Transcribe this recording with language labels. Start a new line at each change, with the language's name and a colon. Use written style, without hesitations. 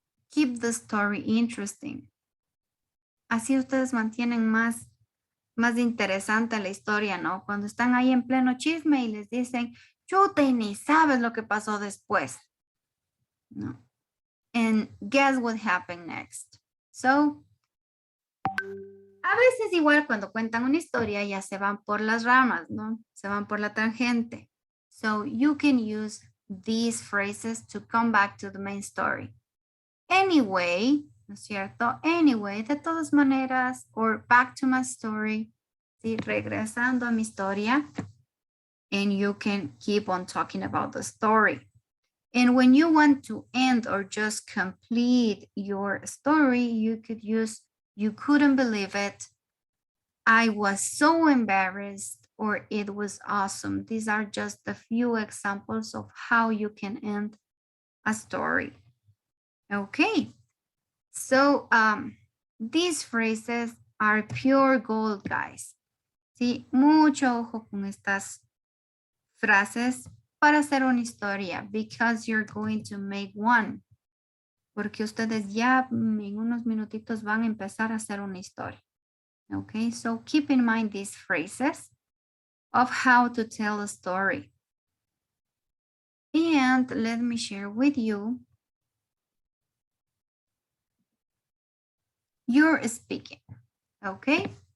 English: Keep the story interesting.
Spanish: Así ustedes mantienen más interesante la historia, ¿no? Cuando están ahí en pleno chisme y les dicen, chuta, y ni sabes lo que pasó después. No.
English: And guess what happened next.
Spanish: So, a veces igual cuando cuentan una historia ya se van por las ramas, ¿no? Se van por la tangente.
English: So, you can use these phrases to come back to the main story. Anyway,
Spanish: ¿no es cierto?
English: Anyway,
Spanish: de todas maneras,
English: or back to my story, ¿sí?
Spanish: Regresando a mi historia,
English: and you can keep on talking about the story. And when you want to end or just complete your story, you could use, you couldn't believe it, I was so embarrassed, or it was awesome. These are just a few examples of how you can end a story. Okay. So, these phrases are pure gold, guys.
Spanish: Sí, mucho ojo con estas frases para hacer una historia,
English: because you're going to make one.
Spanish: Porque ustedes ya en unos minutitos van a empezar a hacer una historia.
English: Okay, so keep in mind these phrases of how to tell a story. And let me share with you your speaking, okay?